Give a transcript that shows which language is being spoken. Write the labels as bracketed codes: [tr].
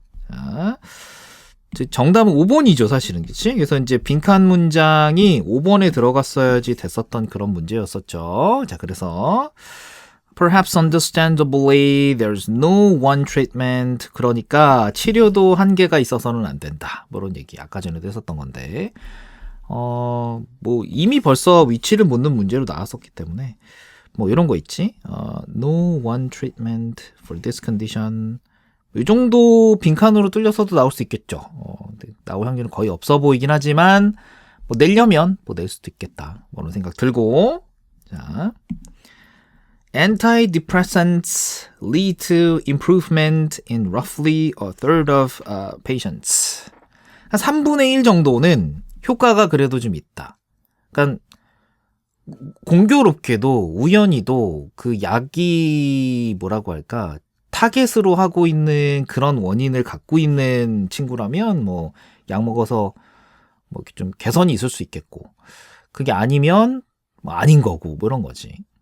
[ko] 자, 정답은 5번이죠 사실은. 그치? 그래서 이제 빈칸 문장이 5번에 들어갔어야지 됐었던 그런 문제였었죠. 자, 그래서 [en] Perhaps understandably, there's no one treatment. [ko] 그러니까 치료도 한계가 있어서는 안 된다. 뭐 이런 얘기 아까 전에도 했었던 건데 뭐 이미 벌써 위치를 묻는 문제로 나왔었기 때문에 뭐 이런 거 있지. [en] No one treatment for this condition. [ko] 이 정도 빈칸으로 뚫려서도 나올 수 있겠죠. 나올 확률은 거의 없어 보이긴 하지만 뭐 내려면 뭐 낼 수도 있겠다. 뭐 이런 생각 들고 자. [en] Antidepressants lead to improvement in roughly a third of patients. [ko] 한 3분의 1 정도는 효과가 그래도 좀 있다. 그러니까 공교롭게도 우연히도 그 약이 뭐라고 할까 타겟으로 하고 있는 그런 원인을 갖고 있는 친구라면 뭐 약 먹어서 뭐 좀 개선이 있을 수 있겠고 그게 아니면 뭐 아닌 거고 뭐 이런 거지.